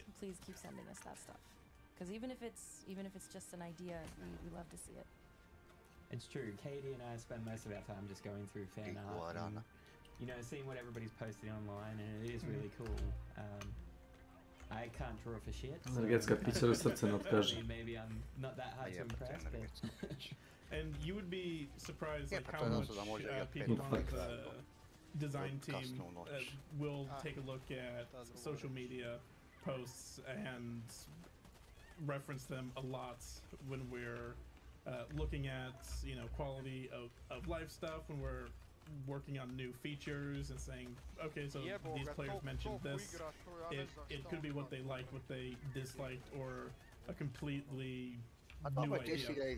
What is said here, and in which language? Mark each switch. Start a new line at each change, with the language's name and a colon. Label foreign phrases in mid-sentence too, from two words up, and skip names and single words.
English: Please keep sending us that stuff. Because even if it's just an idea, we love to see it. It's true. Katie and I spend most of our time just going through fan art and, you know, seeing what everybody's posting online, and it is really cool. I can't draw for shit.
Serbian: Energetska pića do srca ne otkaže.
English: Maybe I'm not that hard to impress, but... And you would be surprised like how much people on the design team will take a look at social media posts and reference them a lot when we're looking at, you know, quality of life stuff, when we're working on new features and saying, okay, so these players mentioned this, it could be what they liked, what they disliked, or a completely new idea.